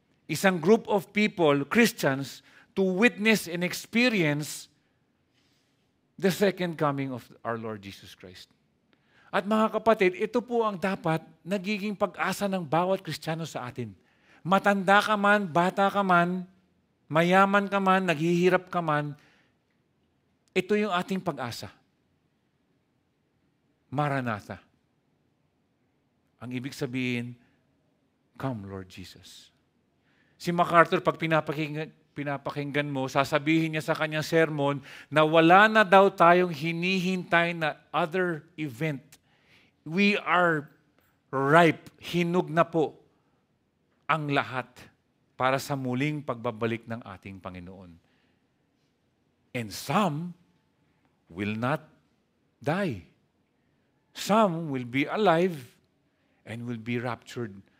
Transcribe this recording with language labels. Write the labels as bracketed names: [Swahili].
[Filipino] Isang [English] group of people, Christians, to witness and experience the second coming of our Lord Jesus Christ. [Filipino] At mga kapatid, ito po ang dapat nagiging pag-asa ng bawat Kristiyano sa atin. Matanda ka man, bata ka man, mayaman ka man, naghihirap ka man, ito yung ating pag-asa. Maranatha. Ang ibig sabihin, [English] come Lord Jesus. [Filipino] Si MacArthur, pag pinapakinggan mo, sasabihin niya sa kanyang sermon na wala na daw tayong hinihintay na other event. [English] We are ripe. [Filipino] Hinug na po ang lahat para sa muling pagbabalik ng ating Panginoon. [English] And some will not die. Some will be alive and will be raptured